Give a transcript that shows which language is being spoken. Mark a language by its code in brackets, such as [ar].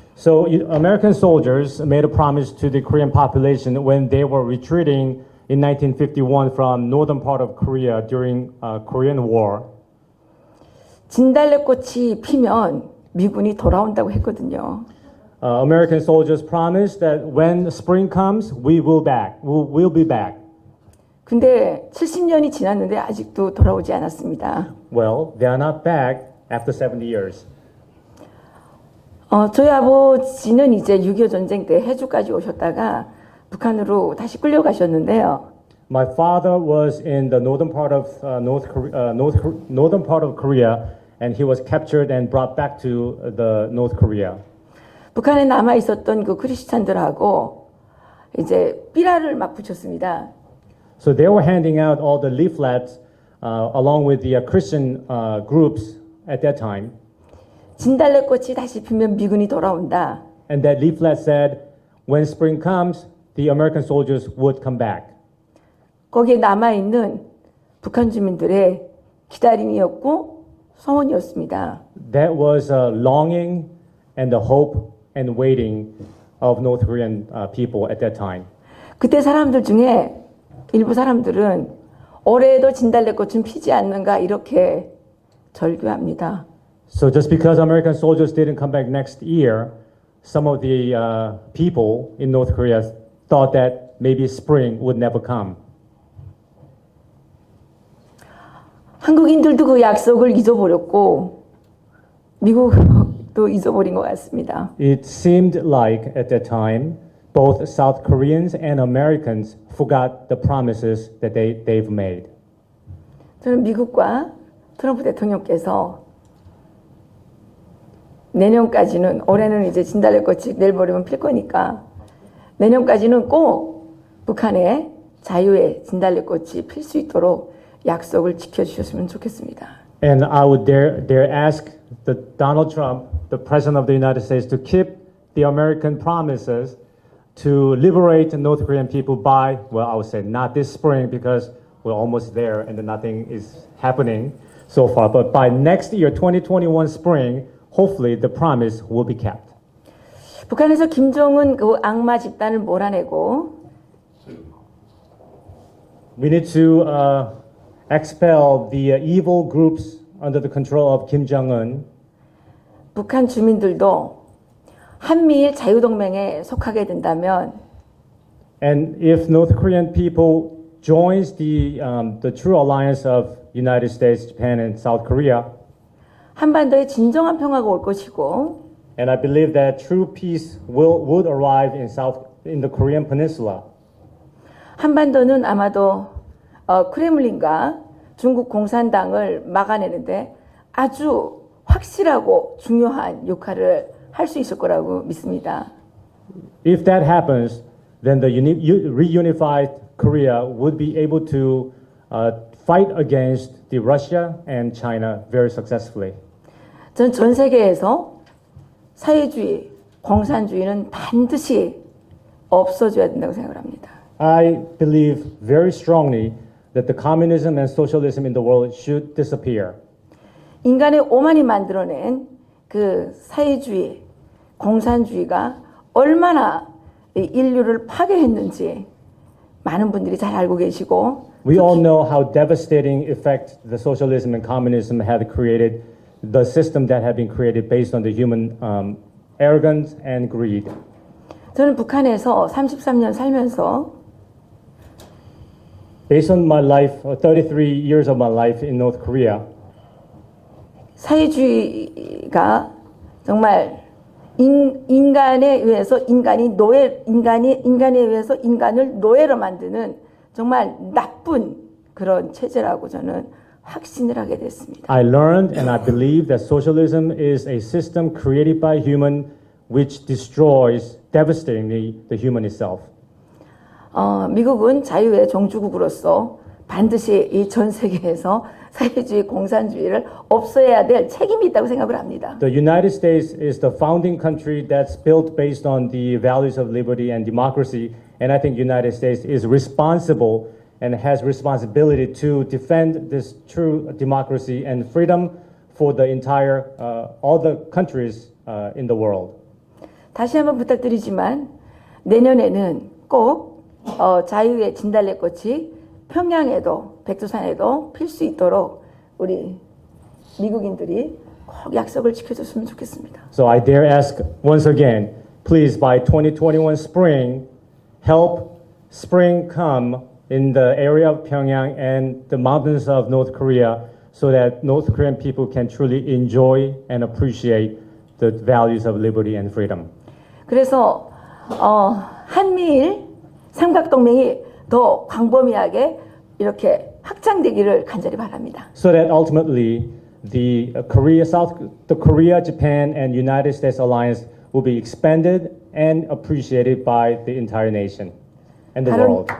[en] So American soldiers made a promise to the Korean population when they were retreating in 1951 from northern part of Korea during Korean War. [ko] 진달래꽃이 피면 미군이 돌아온다고 했거든요. [en] American soldiers promised that when spring comes, we will back. We'll be back. [ko] 근데 70년이 지났는데 아직도 돌아오지 않았습니다. [en] Well, they are not back after 70 years. [ko] 저희 아버지는 이제 6.25 전쟁 때 해주까지 오셨다가 북한으로 다시 끌려가셨는데요. [en] My father was in the northern part of northern part of Korea, and he was captured and brought back to the North Korea. [ko] 북한에 남아 있었던 그 크리스찬들하고 이제 삐라를 막 붙였습니다. [en] So they were handing out all the leaflets along with the Christian groups at that time. [ko] 진달래꽃이 다시 피면 미군이 돌아온다. [en] And that leaflet said, when spring comes, the American soldiers would come back. [ko] 거기에 남아있는 북한 주민들의 기다림이었고 소원이었습니다. [en] That was a longing and the hope and waiting of North Korean people at that time. [ko] 그때 사람들 중에 일부 사람들은 올해도 진달래꽃은 피지 않는가 이렇게 절규합니다. [en] So just because American soldiers didn't come back next year, some of the people in North Korea thought that maybe spring would never come. [ko] 한국인들도 그 약속을 잊어버렸고 미국도 잊어버린 것 같습니다. [en] It seemed like at that time, both South Koreans and Americans forgot the promises that they've made. [ko] 저는 미국과 트럼프 대통령께서 내년까지는 올해는 이제 진달래꽃이 내일 모레면 필 거니까 내년까지는 꼭 북한의 자유의 진달래꽃이 필 수 있도록 약속을 지켜주셨으면 좋겠습니다. [en] And I would dare ask Donald Trump, the President of the United States, to keep the American promises to liberate North Korean people by, well, I would say not this spring because we're almost there and nothing is happening so far, but by next year, 2021 spring, hopefully the promise will be kept. [ko] 북한에서 김정은 그 악마 집단을 몰아내고 [en] We need to expel the evil groups under the control of Kim Jong-un. [ko] 북한 주민들도 한미일 자유동맹에 속하게 된다면 [en] And if North Korean people joins the true alliance of United States, Japan, and South Korea, [ko] 한반도에 진정한 평화가 올 것이고 [en] and I believe that true peace would arrive in the Korean Peninsula. [ko] 한반도는 아마도 크렘린과 중국 공산당을 막아내는데 아주 확실하고 중요한 역할을 할 수 있을 거라고 믿습니다. [en] If that happens, then the reunified Korea would be able to fight against the Russia and China very successfully. [ko] 전 전 세계에서 사회주의, 공산주의는 반드시 없어져야 된다고 생각을 합니다. [en] I believe very strongly that the communism and socialism in the world should disappear. [ko] 인간의 오만이 만들어낸 그 사회주의, 공산주의가 얼마나 인류를 파괴했는지 많은 분들이 잘 알고 계시고 [en] We all know how devastating effect the socialism and communism had created, the system that had been created based on the human arrogance and greed. [ko] 저는 북한에서 33년 살면서 [en] Based on my life, 33 years of my life in North Korea, [ko] 사회주의가 정말 인간에 의해서 인간에 의해서 인간을 노예로 만드는 정말 나쁜 그런 체제라고 저는 확신을 하게 됐습니다. [en] I learned and I believe that socialism is a system created by human which destroys devastatingly the human itself. [ko] 미국은 자유의 종주국으로서 반드시 이 전 세계에서 사회주의 공산주의를 없애야 될 책임이 있다고 생각을 합니다. [en] The United States is the founding country that's built based on the values of liberty and democracy, and I think United States is responsible and has responsibility to defend this true democracy and freedom for the entire all the countries in the world. [ko] 다시 한번 부탁드리지만 내년에는 꼭 자유의 진달래꽃이 평양에도 백두산에도 필 수 있도록 우리 미국인들이 꼭 약속을 지켜줬으면 좋겠습니다. [en] So I dare ask once again, please by 2021 spring, help spring come in the area of Pyongyang and the mountains of North Korea so that North Korean people can truly enjoy and appreciate the values of liberty and freedom. [ko] 그래서 한미일 삼각동맹이 더 광범위하게 이렇게 확장되기를 간절히 바랍니다. [en] So that ultimately the Korea, Japan, and United States alliance will be expanded and appreciated by the entire nation and the world.